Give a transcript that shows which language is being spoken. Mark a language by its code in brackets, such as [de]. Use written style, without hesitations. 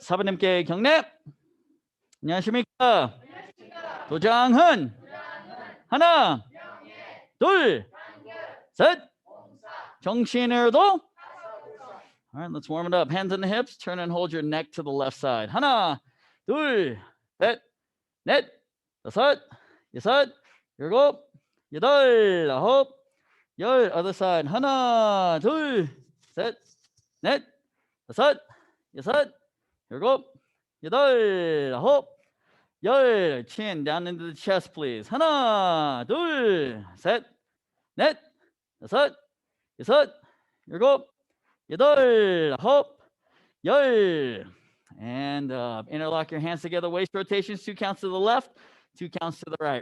[ko] 사부님께 경례. 안녕하십니까? 도장은 하나, 둘, 셋. 정신으로도. [en] All right, let's warm it up. Hands on the hips. Turn and hold your neck to the left side. [ko] 하나, 둘, 셋, 넷, 다섯, 여섯, 일곱, 여덟, 아홉, 열. [en] Other side. [ko] 하나, 둘, 셋, 넷, 다섯, 여섯, 일곱, 여덟, 아홉, 열. [en] Chin down into the chest, please. [ko] 하나, 둘, 셋, 넷, 다섯, 여섯, 일곱, 여덟, 아홉, 열. [en] And interlock your hands together. Waist rotations. 2 counts to the left, 2 counts to the right.